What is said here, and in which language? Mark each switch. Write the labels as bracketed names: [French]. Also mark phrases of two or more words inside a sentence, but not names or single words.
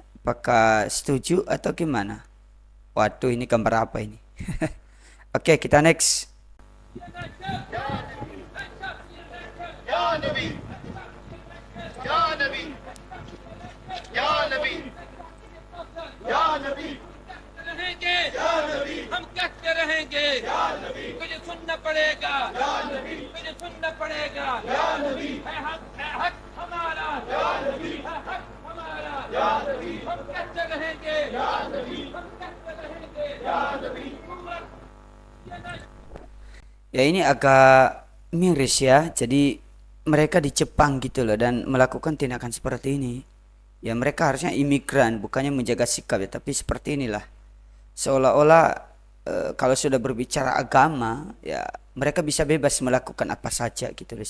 [Indonesian] Apakah setuju atau gimana? Waduh, ini gambar apa ini? Oke, kita next. [Arabic] يا نبي، يا نبي، يا نبي، يا نبي, [Hindi] रहेंगे [Arabic] يا نبي, [Hindi] हम कहते रहेंगे तुझे सुनना पड़ेगा तुझे सुनना पड़ेगा है हक हमारा है हक हमारा हम कहते रहेंगे हम कहते रहेंगे [Indonesian] Ya ini agak miris ya. Jadi mereka di Jepang gitu loh dan melakukan tindakan seperti ini. Ya mereka harusnya imigran, bukannya menjaga sikap ya, tapi seperti inilah. Seolah-olah kalau sudah berbicara agama, ya mereka bisa bebas melakukan apa saja gitu loh.